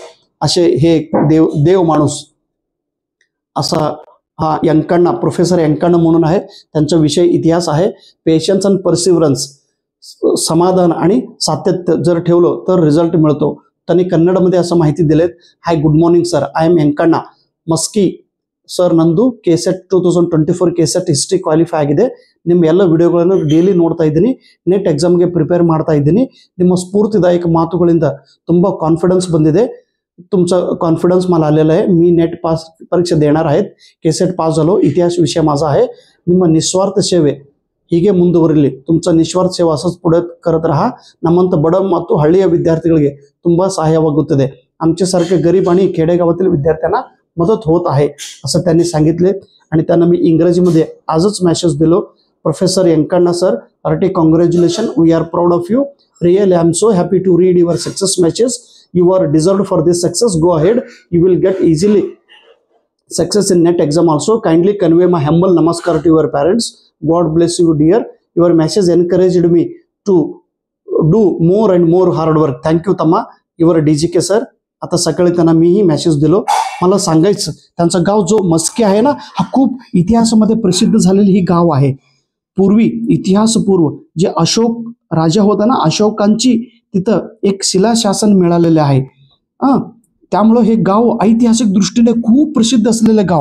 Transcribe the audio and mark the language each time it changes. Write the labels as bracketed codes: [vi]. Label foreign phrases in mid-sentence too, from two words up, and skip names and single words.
[mr] असे हे देव माणूस असा हा यंकण्णा प्रोफेसर यंकण्णा म्हणून आहे. त्यांचा विषय इतिहास आहे. [en] patience and perseverance, [mr] समाधान आणि सातत्य जर ठेवलं तर रिझल्ट मिळतो. त्यांनी कन्नडमध्ये असं माहिती दिलेत. [en] Hi, good morning sir, I am ಯಂಕಣ್ಣ ಮಸ್ಕಿ sir. [kn] ನಂದು ಕೆಸೆಟ್ 2024 ಕೆಸೆಟ್ ಹಿಸ್ಟ್ರಿ ಕ್ವಾಲಿಫೈ ಆಗಿದೆ. ನಿಮ್ಮ ಎಲ್ಲ ವಿಡಿಯೋಗಳನ್ನು ಡೈಲಿ ನೋಡ್ತಾ ಇದ್ದೀನಿ. [en] NET examಗೆ [kn] ಪ್ರಿಪೇರ್ ಮಾಡ್ತಾ ಇದ್ದೀನಿ. ನಿಮ್ಮ स्फूर्तिदायक मातुಗಳಿಂದ ತುಂಬಾ ಕಾನ್ಫಿಡೆನ್ಸ್ ಬಂದಿದೆ. [mr] तुमचा कॉन्फिडन्स मला आलेला आहे. मी नेट पास परीक्षा देणार आहेत. केसेट पास झालो. इतिहास विषय माझा आहे. ನಿಮ್ಮ ನಿಸ್ವಾರ್ಥ ಸೇವೆ ಹೀಗೆ ಮುಂದುವರಿಲಿ. तुमचा निस्वार्थ ಸೇವೆ असंच पुढे करत राहा. ನಮ್ಮಂತ ಬಡ ಮತ್ತು ಹಳ್ಳಿಯ ವಿದ್ಯಾರ್ಥಿಗಳಿಗೆ ತುಂಬಾ ಸಹಾಯವಾಗುತ್ತದೆ. आमच्यासारखे गरीब आणि खेडेगावातील विद्यार्थ्यांना मदत होत आहे असं त्यांनी सांगितले. आणि त्यांना मी इंग्रजीमध्ये आजच मेसेज दिलो. [en] Professor यंकण्णा sir, hearty congratulation, We are proud of you. Really I am so happy to read your success message. You are deserved for this success. Go ahead. You will get easily success in net exam also. Kindly convey my humble namaskar to your parents. God bless you dear. Your message encouraged me to do more and more hard work. Thank you तम्मा. Your DGK sir. [mr] आता सकाळी त्यांना मीही मेसेज दिलो. मला सांगायचं त्यांचा गाव जो मस्की आहे ना, हा खूप इतिहासामध्ये प्रसिद्ध झालेली ही गाव आहे. पूर्वी इतिहासपूर्व जे अशोक राजा होता ना, अशोकांची तिथं एक शिलाशासन मिळालेले आहे. त्यामुळे हे गाव ऐतिहासिक दृष्टीने खूप प्रसिद्ध असलेले गाव.